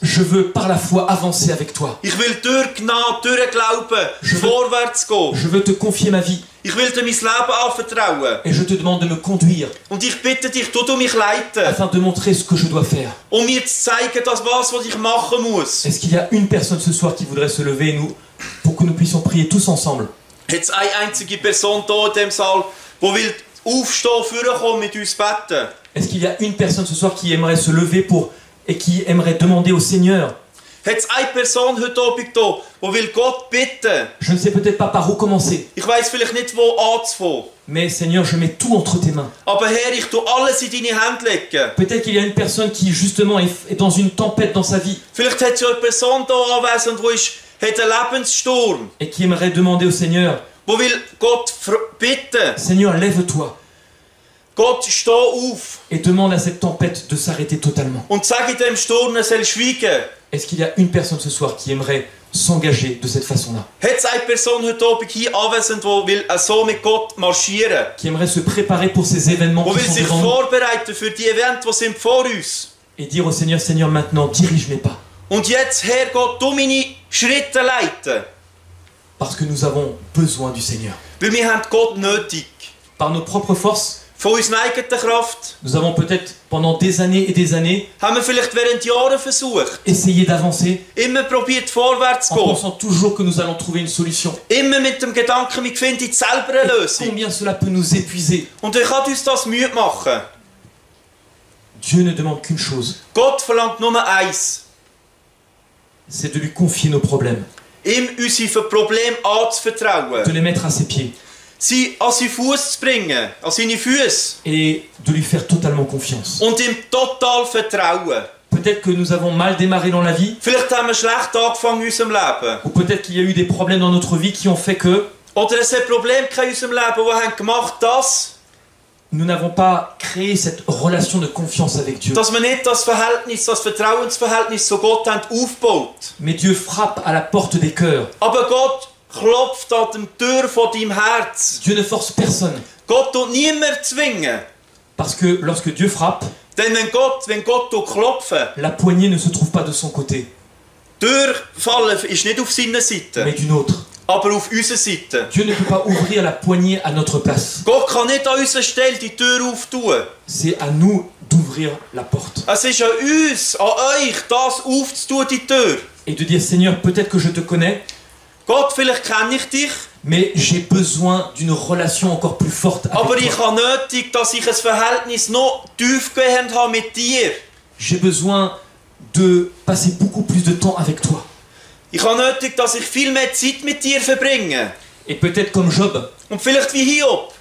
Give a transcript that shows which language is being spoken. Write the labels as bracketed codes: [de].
[fr] je veux par la foi avancer avec toi. [de] ich will durch Gnade, durch Glauben vorwärts gehen. [fr] Je veux te confier ma vie. [de] Ich will dir mein Leben anvertrauen. [fr] Et je te demande de me conduire [de] Und ich bitte dich, du mich leiten, [fr] afin de montrer ce que je dois faire. [de] um mir zu zeigen, dass was ich machen muss. [fr] Est-ce qu'il y a une personne ce soir qui voudrait se lever pour que nous puissions prier tous ensemble? [de] Jetzt eine einzige Person hier in diesem Saal, die will aufstehen, vorkommen, mit uns beten. [fr] Est-ce qu'il y a une personne ce soir qui aimerait se lever et qui aimerait demander au Seigneur? [de] Hat es eine Person heute Abend hier, die will Gott bitten? [fr] Je ne sais peut-être pas par où commencer, [de] Ich weiss vielleicht nicht, wo anzufangen. [fr] mais Seigneur, je mets tout entre tes mains. [de] Aber Herr, ich tue alles in deine Hände legen. [fr] Peut-être qu'il y a une personne qui justement est dans une tempête dans sa vie [de] Vielleicht hat es ja eine Person hier anwesend, die hat einen Lebenssturm. [fr] et qui aimerait demander au Seigneur, [de] Die will Gott bitten. [fr] Seigneur, lève-toi [de] Gott, steh auf [fr] et demande à cette tempête de s'arrêter totalement. [de] und sag in dem Sturm, er soll schweigen. [fr] Est-ce qu'il y a une personne ce soir qui aimerait s'engager de cette façon-là, [de] Hat es eine Person heute Abend hier anwesend, die will so mit Gott marschieren? [fr] qui aimerait se préparer pour ces événements [de] Die [fr] qui [de] will [fr] sont [de] sich [fr] devant nous [de] vorbereiten für die Events, die sind vor uns. [fr] et dire au Seigneur, Seigneur, maintenant, dirige mes pas, [de] Und jetzt, Herr Gott, du meine Schritte leiten. [fr] parce que nous avons besoin du Seigneur. [de] Weil wir haben Gott nötig. [fr] Par nos propres forces, [de] Von unserer eigenen Kraft [fr] nous avons peut-être pendant des années [de] haben wir vielleicht während Jahren versucht. [fr] essayé d'avancer [de] Immer probiert vorwärts zu [fr] en [de] gehen. [fr] pensant toujours que nous allons trouver une solution. [de] Immer mit dem Gedanken, wir finden jetzt selber eine Lösung. [fr] Combien cela peut nous épuiser. [de] Und dann kann uns das Mühe machen. [fr] Dieu ne demande qu'une chose, [de] Gott verlangt nur eins. [fr] c'est de lui confier nos problèmes, [de] Ihm unsere Probleme anzuvertrauen. [fr] de les mettre à ses pieds [de] Sie an seinen Fuß zu bringen, an seine Füße. [fr] et de lui faire totalement confiance. [de] Und ihm total vertrauen. [fr] Peut-être que nous avons mal démarré dans la vie, [de] Vielleicht haben wir schlecht angefangen in unserem Leben. [fr] ou peut-être qu'il y a eu des problèmes dans notre vie qui ont fait que [de] Oder es hat Probleme in unserem Leben, die haben gemacht, dass [fr] nous n'avons pas créé cette relation de confiance avec Dieu. [de] wir nicht das Verhältnis, das Vertrauensverhältnis zu Gott haben aufgebaut. [fr] Mais Dieu frappe à la porte des cœurs. [de] Aber Gott klopft an die Tür von deinem Herz. [fr] Dieu ne force personne. [de] Gott tut niemand zwingen. [fr] Parce que lorsque Dieu frappe, [de] Denn wenn Gott klopft, [fr] la poignée ne se trouve pas de son côté, [de] die Tür fallen ist nicht auf seiner Seite, [fr] mais d'une autre. [de] aber auf unserer Seite. [fr] Dieu ne peut pas ouvrir la poignée à notre place. [de] Gott kann nicht an unserer Stelle die Tür auftun. [fr] C'est à nous d'ouvrir la porte. [de] Es ist an uns, an euch, das aufzutun, die Tür. [fr] Et de dire, Seigneur, peut-être que je te connais, [de] Gott, vielleicht kenne ich dich, [fr] mais j'ai besoin d'une relation encore plus forte [de] aber [fr] avec [de] ich [fr] toi. [de] habe nötig, dass ich ein Verhältnis noch tiefgehend habe mit dir. [fr] J'ai besoin de passer beaucoup plus de temps avec toi. [de] Ich habe nötig, dass ich viel mehr Zeit mit dir verbringe. [fr] Et peut-être comme Job, [de] Und vielleicht wie Hiob